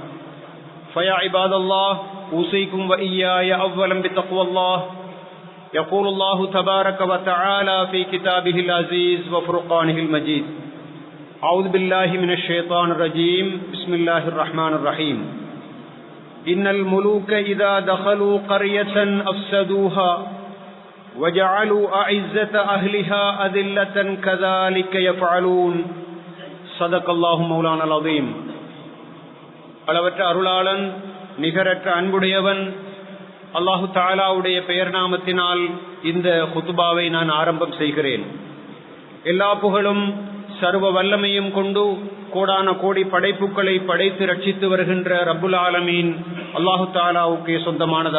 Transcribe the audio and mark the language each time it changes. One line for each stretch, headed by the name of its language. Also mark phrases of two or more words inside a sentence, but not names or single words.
Arabic: فيا عباد الله أوصيكم وإياي أولا بتقوى الله يقول الله تبارك وتعالى في كتابه العزيز وفرقانه المجيد أعوذ بالله من الشيطان الرجيم بسم الله الرحمن الرحيم إن الملوك إذا دخلوا قرية أفسدوها وجعلوا أعزة أهلها أذلة كذلك يفعلون صدق الله مولانا العظيم.
Tamil: அளவற்ற அருளாளன் நிகரற்ற அன்புடையவன் அல்லாஹு தஆலாவுடைய பெயர் நாமத்தினால் இந்த குத்துபாவை நான் ஆரம்பம் செய்கிறேன். எல்லா புகழும் சர்வ வல்லமையும் கொண்டு கோடான கோடி படைப்புகளை படைத்து ரட்சித்து வருகின்ற
Arabic: رب العالمين
Tamil: அல்லாஹு தஆலாவுக்கு சொந்தமானதா.